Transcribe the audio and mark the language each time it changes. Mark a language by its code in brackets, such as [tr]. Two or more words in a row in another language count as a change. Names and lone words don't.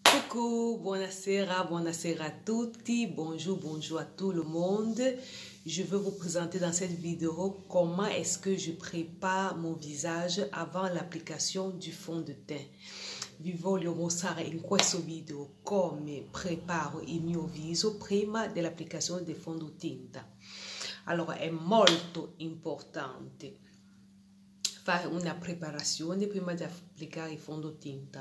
[fr] Coucou, [it] buonasera, buonasera a tutti, [fr] bonjour à tout le monde. Je veux vous présenter dans cette vidéo comment est-ce que je prépare mon visage avant l'application du fond de teint. [it] Vi voglio mostrare in questo video come preparo il mio viso prima dell'applicazione del fondotinta. Allora, è molto importante fare una preparazione prima di applicare il fondotinta.